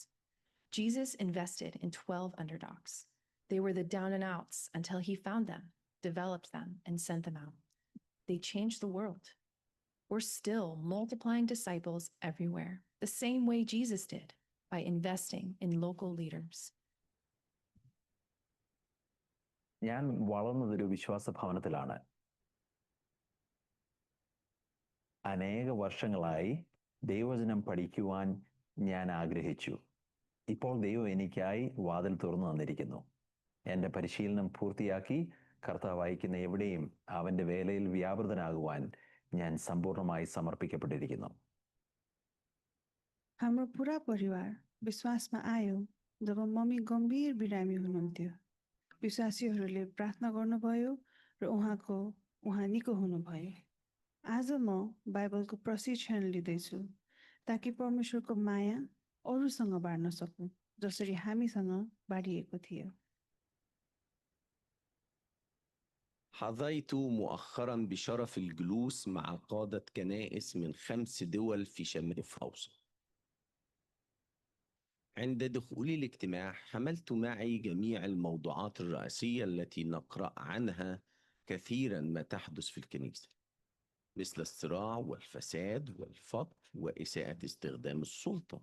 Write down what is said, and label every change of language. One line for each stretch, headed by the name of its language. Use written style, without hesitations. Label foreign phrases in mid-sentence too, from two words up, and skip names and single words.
English: Jesus invested in 12 underdogs. They were the down and outs until he found them, developed them, and sent them out. They changed the world. We're still multiplying disciples everywhere, the same way Jesus did, by investing in local leaders.
Malayalam: ഞാൻ വളർന്നതൊരു വിശ്വാസ ഭവനത്തിലാണ്. അനേക വർഷങ്ങളായി ദൈവവചനം പഠിക്കുവാൻ ഞാൻ ആഗ്രഹിച്ചു. ഇപ്പോൾ ദൈവം എനിക്കായി വാതിൽ തുറന്നു തന്നിരിക്കുന്നു. എൻ്റെ പരിശീലനം പൂർത്തിയാക്കി കർത്താവ് അയക്കുന്ന എവിടെയും അവൻ്റെ വേലയിൽ വ്യാപൃതനാകുവാൻ ഞാൻ സമ്പൂർണ്ണമായി സമർപ്പിക്കപ്പെട്ടിരിക്കുന്നു.
Nepali: हाम्रो पुरा परिवार विश्वासमा आयो जब मम्मी गम्भीर बिरामी हुनुहुन्थ्यो. विश्वासीहरूले प्रार्थना गर्नुभयो र उहाँ निको हुनुभयो. आज म बाइबलको प्रशिक्षण लिँदैछु ताकि परमेश्वरको माया अरूसँग बाँड्न सकूँ जसरी हामीसँग बाँडिएको थियो.
Arabic: حظيت مؤخرا بشرف الجلوس مع قادة كنائس من 5 دول في شمال أوسط. عند دخولي الاجتماع حملت معي جميع الموضوعات الرئيسية التي نقرأ عنها كثيرا ما تحدث في الكنيسة، مثل الصراع والفساد والفقر وإساءة استخدام السلطة.